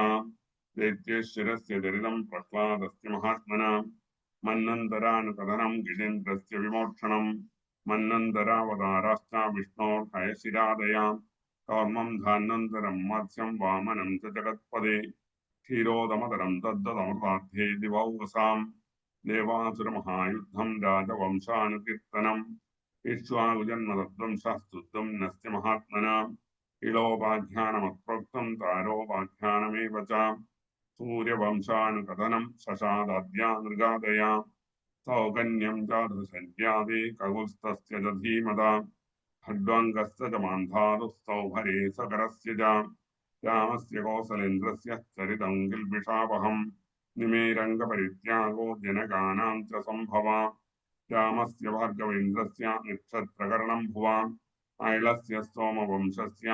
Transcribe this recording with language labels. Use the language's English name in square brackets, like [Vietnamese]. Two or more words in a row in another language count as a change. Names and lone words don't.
[Sanskrit] दैत्येश्वरस्य चरितं प्रह्लादस्य महात्मना मन्नन्तरानुकथनं गजेन्द्रस्य विमोक्षणं मन्नन्तरावताराश्च विष्णोर्हयशिरादया कौर्म्मं धान्वन्तरं मत्स्यं वामनं च जगत्पदे क्षीरोदमतरं दद्दमृतार्थे दिवौवसां देवासुरमहायुद्धं राजवंशानुकीर्त्तनं इक्ष्वाकुजन्मतद्वंशस्तुत्वं नस्य महात्मना इळोपाख्यानमत्रोक्तं तारोपाख्यानमेव च सूर्यवंशानुकथनं शशादाद्या नृगादया सौकन्यं जातसन्ध्यादि ककुल्स्तस्य च धीमता खड्वाङ्गस्य च मान्धातुस्तौभरे सकरस्य च रामस्य कौसलेन्द्रस्य चरितं किल्बिषावहम् निमेरङ्गपरित्यागो जनकानां च सम्भवा रामस्य भार्गवेन्द्रस्य नक्षत्रकर्णं भुवा ऐलस्य सोमवंशस्य